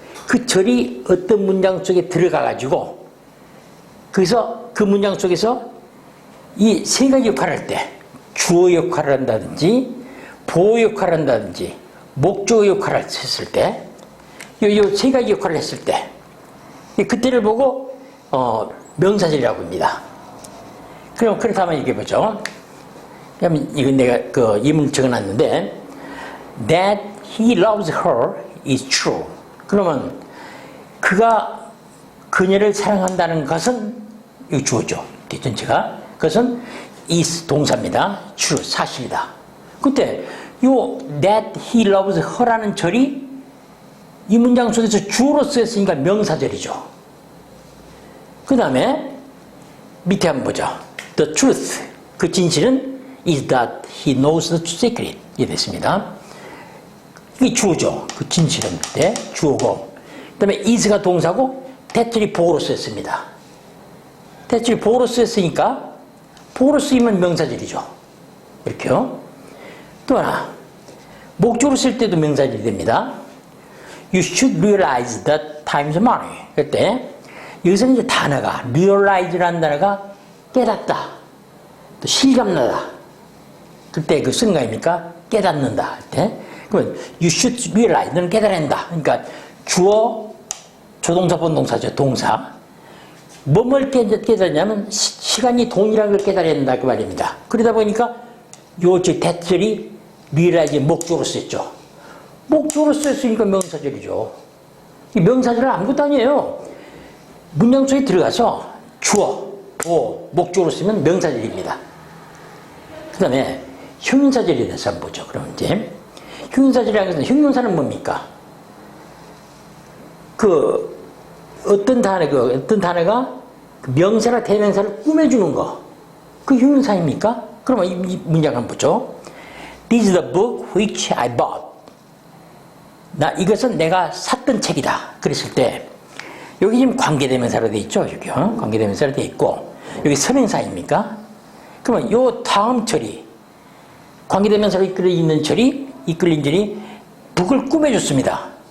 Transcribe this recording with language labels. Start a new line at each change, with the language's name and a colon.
Korean: 그 절이 어떤 문장 속에 들어가가지고 그래서 그 문장 속에서 이 세 가지 역할을 할 때, 주어 역할을 한다든지 보호 역할을 한다든지 목적어 역할을 했을 때, 이 세 가지 역할을 했을 때 그때를 보고 명사절이라고 합니다. 그럼 그렇다면 얘기해보죠. 그러면 이건 내가 이문을 적어놨는데
English: That he loves her is true.
Korean: 그러면 그가 그녀를 사랑한다는 것은 이 주어죠. 전체가. 그것은 is 동사입니다. true, 사실이다. 그때 요
English: that he loves her
Korean: 라는 절이 이 문장 속에서 주어로 쓰였으니까 명사절이죠. 그 다음에 밑에 한번 보죠.
English: The truth,
Korean: 그 진실은
English: is that he knows the secret.
Korean: 이게 됐습니다. 이게 주어죠. 그 진실은 때 주어고, 그 다음에 is가 동사고 that이 보어로 쓰였습니다. that이 보어로 쓰였으니까 보어로 쓰이면 명사절이죠. 이렇게요. 또 하나, 목적으로 쓸 때도 명사절이 됩니다.
English: You should realize that time is money.
Korean: 그때 여기서는 이제 단어가 realize라는 단어가 깨닫다, 또 실감나다. 그때 그 쓰는 거 아닙니까? 깨닫는다 할 때. 그러면
English: you should realize,
Korean: 너는 깨달아야 한다. 그러니까 주어, 조동사, 본동사죠. 동사. 뭐뭘 깨닫냐면 시간이 돈이라는 걸 깨달아야 한다 그 말입니다. 그러다 보니까 요 대절이 realize 목적으로 쓰였죠. 목적으로 쓰였으니까 명사절이죠. 이 명사절은 아무것도 아니에요. 문장 속에 들어가서 주어, 보어, 목적으로 쓰면 명사절입니다. 그 다음에 형용사절에 대해서 한번 보죠. 그럼 이제 형용사절이라는 것은, 형용사는 뭡니까? 어떤 단어가 명사나 대명사를 꾸며주는 거, 그 형용사입니까? 그러면 이 문장 한번 보죠.
English: This is the book which I bought.
Korean: 이것은 내가 샀던 책이다. 그랬을 때 여기 지금 관계대명사로 돼 있죠. 여기요. 관계대명사로 돼 있고 여기 선행사입니까? 그러면 요 다음 처리 관계대명사로 이끌린 절이 북을 꾸며줬습니다.